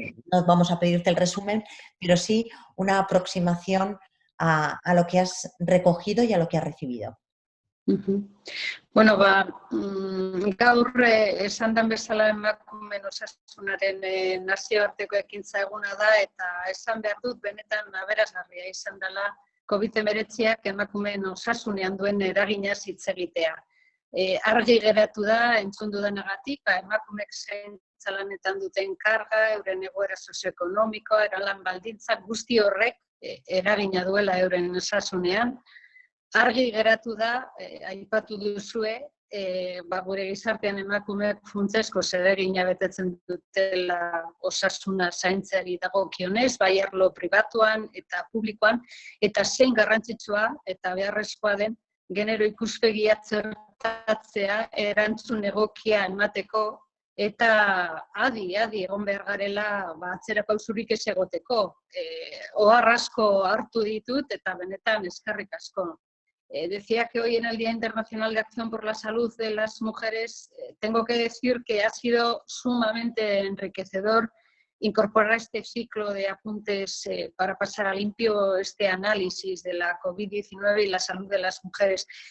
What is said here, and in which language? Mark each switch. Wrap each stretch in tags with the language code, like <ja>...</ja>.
<es>No vamos a pedirte el resumen, pero sí una aproximación a lo que has recogido y a lo que has recibido.</es> <eu>Bueno, gaur esan den bezala emakumeen osasunaren nazioarteko ekintza eguna da, eta esan behar dut benetan aberasgarria izan dela COVID-19ak emakumeen osasunean duen eraginaz hitz egitea. Argi geratu da, entzun dudanagatik, emakumeek zaintza lanetan duten karga, euren egoera sozioekonomikoa, lan baldintzak guzti horrek eragina duela euren osasunean. Argi geratu da, aipatu duzue, gure gizartean emakumeek funtsezko zeregina betetzen dutela osasuna zaintzari dagokionez, bai arlo pribatuan eta publikoan, eta zein garrantzitsua eta beharrezkoa den genero ikuspegia txertatzea erantzun egokia emateko eta adi egon behar garela atzera pausurik ez egoteko. Ohar asko hartu ditut eta benetan eskerrik asko.</eu> <es>Decía que hoy en el Día Internacional de Acción por la Salud de las Mujeres tengo que decir que ha sido sumamente enriquecedor incorporar este ciclo de apuntes para pasar a limpio este análisis de la COVID-19 y la salud de las mujeres.</es>